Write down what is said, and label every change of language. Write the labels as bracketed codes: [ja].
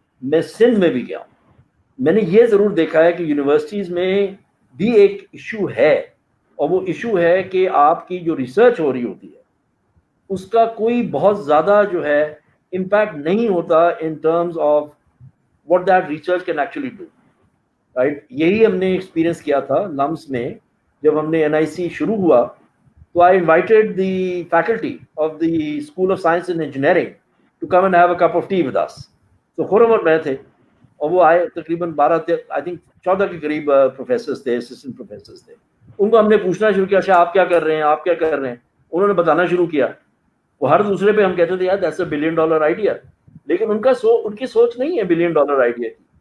[ur] میں سندھ میں بھی گیا ہوں. میں نے یہ ضرور دیکھا ہے کہ یونیورسٹیز میں بھی ایک ایشو ہے, اور وہ ایشو ہے کہ آپ کی جو ریسرچ ہو رہی ہوتی ہے اس کا کوئی بہت زیادہ جو ہے امپیکٹ نہیں ہوتا [en] in terms of what that research can actually do, [ur] right. یہی ہم نے ایکسپیرئنس کیا تھا لمس میں جب ہم نے NIC شروع ہوا. [en] تو I invited the faculty of the School of Science and Engineering to come and have a cup of tea with us. [ur] تو خورم اور میں تھے, اور وہ آئے تقریباً 14 کے قریب پروفیسرز تھے, اسسٹنٹ پروفیسرز تھے. ان کو ہم نے پوچھنا شروع کیا, اچھا آپ کیا کر رہے ہیں, آپ کیا کر رہے ہیں. انہوں نے بتانا شروع کیا. وہ ہر دوسرے پہ ہم کہتے تھے یار [en] that's $1 billion [ur] آئیڈیا, لیکن ان کی سوچ نہیں ہے $1 billion آئیڈیا کی.